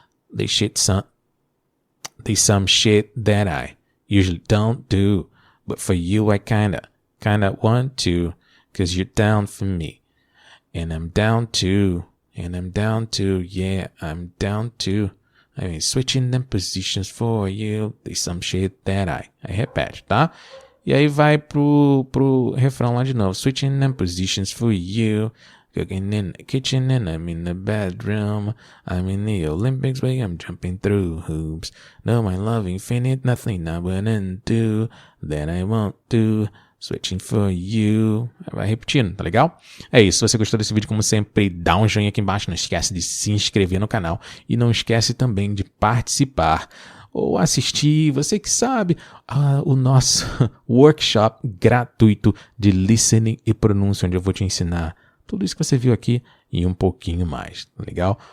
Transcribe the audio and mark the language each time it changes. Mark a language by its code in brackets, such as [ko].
[en] There's some shit that I usually don't do. But for you, I kinda want to, cause you're down for me. And I'm down to, yeah, I'm down to. I mean, switching them positions for you, there's some shit that I. [pt] Aí repete, tá? E aí vai pro refrão lá de novo. [en] Switching them positions for you, cooking in the kitchen and I'm in the bedroom. I'm in the Olympics way I'm jumping through hoops. No, my love infinite, nothing I wouldn't do, that I won't do. Switching for you. [pt] Vai repetindo, tá legal? É isso, se você gostou desse vídeo, como sempre, dá um joinha aqui embaixo, não esquece de se inscrever no canal e não esquece também de participar ou assistir, você que sabe, o nosso workshop gratuito de listening e pronúncia, onde eu vou te ensinar tudo isso que você viu aqui e um pouquinho mais, tá legal?